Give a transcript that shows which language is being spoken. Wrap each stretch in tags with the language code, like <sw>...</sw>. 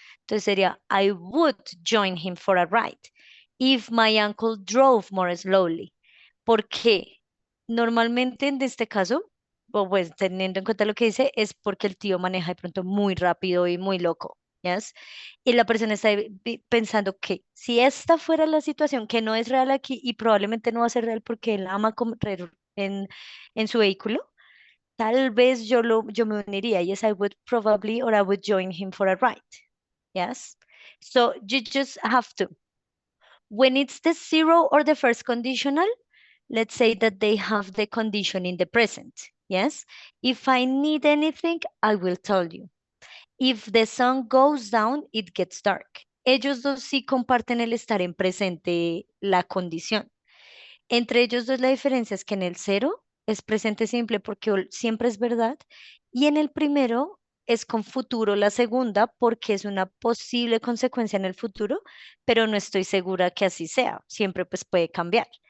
<es>Entonces sería,</es> <en>I would join him for a ride if my uncle drove more slowly.</en> <es>¿Por qué? Normalmente en este caso, o pues teniendo en cuenta lo que dice, es porque el tío maneja de pronto muy rápido y muy loco, ¿yes? Y la persona está pensando que si esta fuera la situación, que no es real aquí y probablemente no va a ser real porque él ama correr en su vehículo, tal vez yo me uniría.</es> <en>Yes, I would probably, or I would join him for a ride. Yes. So you just have to. When it's the zero or the first conditional, let's say that they have the condition in the present. Yes. If I need anything, I will tell you. If the sun goes down, it gets dark.</en> <es>Ellos dos sí comparten el estar en presente, la condición. Entre ellos dos la diferencia es que en el 0 es presente simple porque siempre es verdad y en el primero es con futuro la segunda porque es una posible consecuencia en el futuro, pero no estoy segura que así sea, siempre pues puede cambiar.</es>